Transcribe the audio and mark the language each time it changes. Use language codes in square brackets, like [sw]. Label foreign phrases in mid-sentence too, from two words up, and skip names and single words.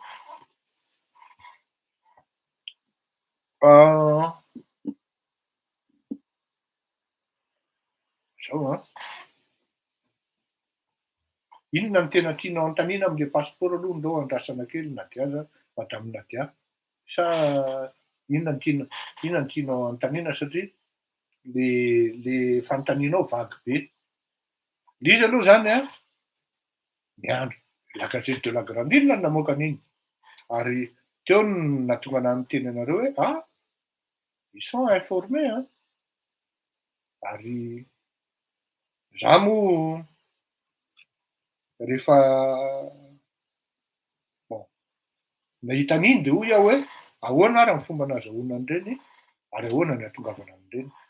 [mg] Zao inona ny tena tianao antanina am'le passeport aloha ndao andrasana kely Nadia madame Nadia, sa inona ny tianao antanina satria le fanontanianao vague be. Le izy aloha zany miandro [fr] la gazette de la grande, [mg] inona ny namoaka an'iny? Ary teo no nahatonga anahy niteny anareo hoe [fr] ils sont informés [mg] ary za moa rehefa bon nahita an'iny de hoy aho hoe ahoana ary ny fomba nahazahoana an'ireny ary ahoana ny ahatongavana an'ireny.